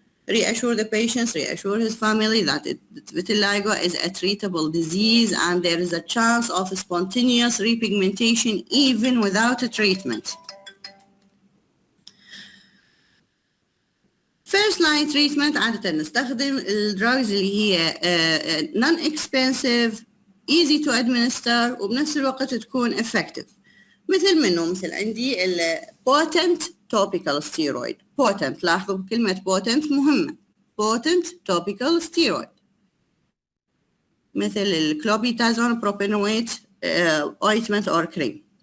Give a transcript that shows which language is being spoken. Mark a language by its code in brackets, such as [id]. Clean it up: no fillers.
[en] Reassure the patients, reassure his family that vitiligo is a treatable disease and there is a chance of spontaneous repigmentation even without a treatment. First line treatment [ar] عادة نستخدم الدراجز اللي هي [en] non-expensive, easy to administer، [ar] وبنفس الوقت تكون effective. مثل عندي ال [en] potent topical steroid. [ar] potent، لاحظوا كلمة potent مهمة. [en] potent topical steroid مثل الكلوبيتازون propionate ointment or cream.